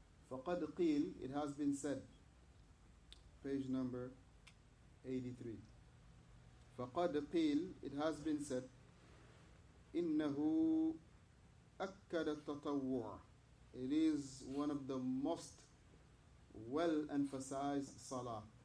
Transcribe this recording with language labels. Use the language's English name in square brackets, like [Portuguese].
[Arabic] فقد قيل, [English] it has been said, page number 83. [Arabic] فقد قيل, [English] it has been said, [Arabic] إنه أكد التطوع. [English] It is one of the most well-emphasized salah.